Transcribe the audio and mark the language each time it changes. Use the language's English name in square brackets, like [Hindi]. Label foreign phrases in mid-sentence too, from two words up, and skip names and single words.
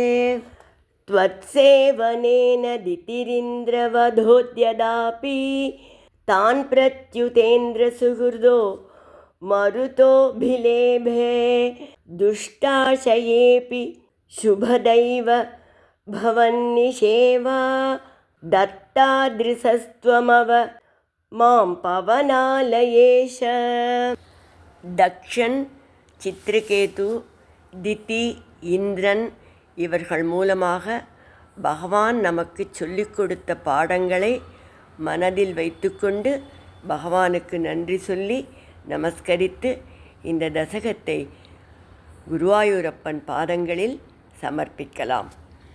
[Sanskrit] त्वत्सेवनेन दितिरिन्द्रवधोद्यदापि तान् प्रत्युतेन्द्रसुहृदो मरुतोऽभिलेभे दुष्टाशयेऽपि शुभदैव भवन्निषेवा दत्तादृशस्त्वमव मां पवनालयेश [Tamil] தக்ஷன், சித்ரகேது, திதி, இந்திரன் இவர்கள் மூலமாக பகவான் நமக்கு சொல்லிக் கொடுத்த பாடங்களை மனதில் வைத்துக்கொண்டு பகவானுக்கு நன்றி சொல்லி நமஸ்கரித்து இந்த தசகத்தை குருவாயூரப்பன் பாதங்களில் சமர்ப்பிக்கலாம்.